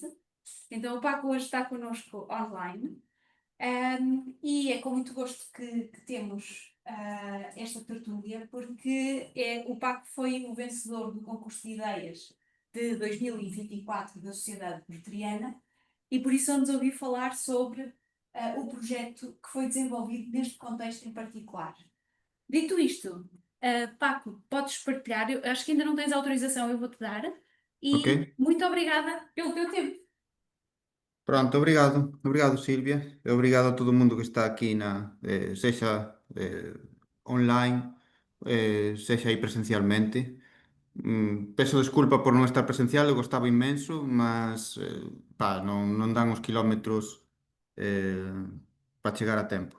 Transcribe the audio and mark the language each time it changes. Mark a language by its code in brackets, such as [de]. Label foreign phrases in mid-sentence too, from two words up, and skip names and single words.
[pt] Então o Paco hoje está connosco online. E é com muito gosto que temos esta tertúlia, porque o Paco foi o vencedor do concurso de ideias de 2024 da Sociedade Porteriana e por isso vamos ouvir falar sobre o projeto que foi desenvolvido neste contexto em particular. Dito isto, Paco, podes partilhar? Eu acho que ainda não tens autorização, eu vou-te dar. Ok? E muito obrigada pelo teu tempo. [gl] Pronto, obrigado. Obrigado, Sílvia. E obrigado a todo mundo que está aquí sexa online, sexa aí presencialmente. Peço desculpa por non estar presencial, eu gostaba inmenso, mas non dan os quilómetros para chegar a tempo.